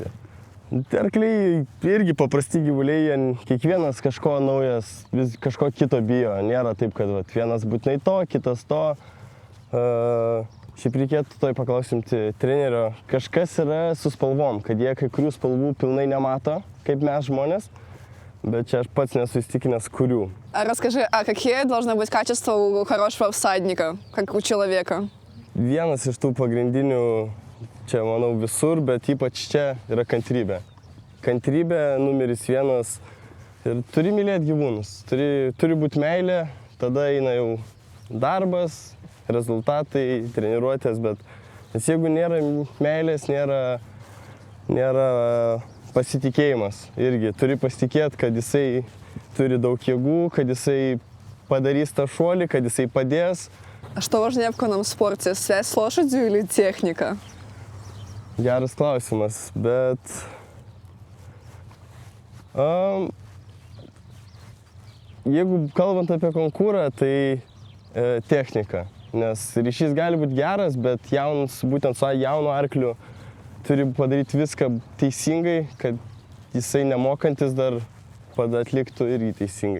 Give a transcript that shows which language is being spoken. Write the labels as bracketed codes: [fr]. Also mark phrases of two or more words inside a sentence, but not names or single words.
[lt] Arkliai irgi paprasti gyvuliai, kiekvienas kažko naujas, kažko kito bijo. Nėra taip, kad vienas būtinai to, kitas to. Šiaip reikėtų toj paklausimti trenerio, kažkas yra su spalvom, kad jie kai kurių spalvų pilnai nemato, kaip mes žmonės, bet čia aš pats nesu įstikinęs kurių. [ru] Расскажи, а какие должны быть качества у хорошего всадника, как у человека? [lt] Vienas iš tų pagrindinių, čia manau visur, bet ypač čia yra kantrybė. Kantrybė numeris 1 ir turi mylėti gyvūnus, turi būti meilė, tada eina jau darbas, rezultatai, treniruotės, bet nes jeigu nėra meilės, nėra pasitikėjimas. Irgi turi pasitikėti, kad jisai turi daug jėgų, kad jisai padarys tą šuolį, kad jisai padės. [ru] А что важнее в конном спорте, связь с лошадью или техника? [lt] Geras klausimas, bet jeigu kalbant apie konkurą, tai technika. Nes ryšys gali būti geras, bet būtent su jaunu arkliu turi padaryti viską teisingai, kad jisai nemokantis dar atliktų irgi teisingai.